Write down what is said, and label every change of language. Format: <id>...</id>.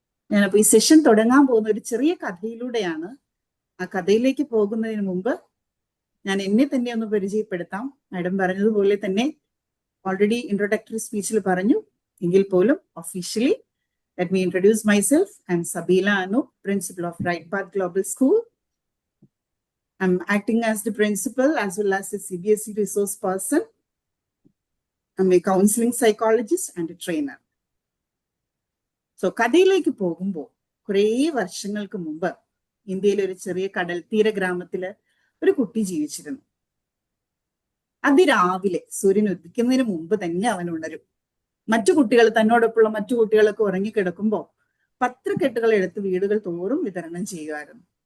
<ml>ഞാനപ്പോ ഈ സെഷൻ തുടങ്ങാൻ പോകുന്ന ഒരു ചെറിയ കഥയിലൂടെയാണ്. ആ കഥയിലേക്ക് പോകുന്നതിന് മുമ്പ് ഞാൻ എന്നെ തന്നെ ഒന്ന് പരിചയപ്പെടുത്താം. മാഡം പറഞ്ഞതുപോലെ തന്നെ ഓൾറെഡി ഇൻട്രോഡക്ടറി സ്പീച്ചിൽ പറഞ്ഞു, എങ്കിൽ പോലും</ml> <en>Officially let me introduce myself. I am Sabeela Anoop, principal of right path global school. I'm acting as the principal as well as a CBSE resource person. I'm a counseling psychologist and a trainer.</en> <ml>So, കഥയിലേക്ക് പോകുമ്പോൾ കുറേ വർഷങ്ങൾക്ക് മുമ്പ് ഇന്ത്യയിലെ ഒരു ചെറിയ കടൽത്തീര ഗ്രാമത്തില് ഒരു കുട്ടി ജീവിച്ചിരുന്നു. അതിരാവിലെ സൂര്യൻ ഉദിക്കുന്നതിന് മുമ്പ് തന്നെ അവൻ ഉണരും. മറ്റു കുട്ടികൾ, തന്നോടൊപ്പമുള്ള മറ്റു കുട്ടികളൊക്കെ ഉറങ്ങിക്കിടക്കുമ്പോൾ പത്രക്കെട്ടുകൾ എടുത്ത് വീടുകൾ തോറും വിതരണം ചെയ്യുമായിരുന്നു.</ml>